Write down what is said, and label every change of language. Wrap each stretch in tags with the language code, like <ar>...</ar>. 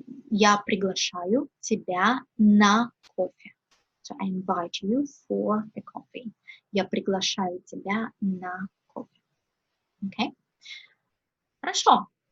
<ru>Я приглашаю тебя на кофе.</ru> <en>So I invite you for a coffee.</en> <ru>Я приглашаю тебя на кофе. Okay? Хорошо.</ru>